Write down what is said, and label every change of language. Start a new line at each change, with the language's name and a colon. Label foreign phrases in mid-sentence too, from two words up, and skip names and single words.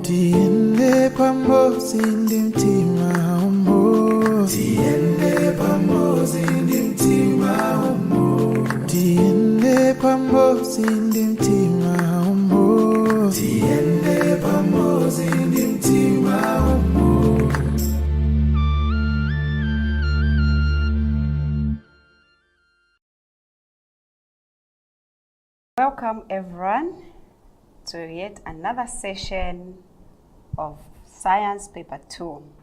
Nyanja: Tiende pamoja mtima umo. Tiende pamoja mtima umo. Tiende pamoja mtima umo. Tiende pamoja mtima umo.
English: Welcome everyone to yet another session of Science Paper 2.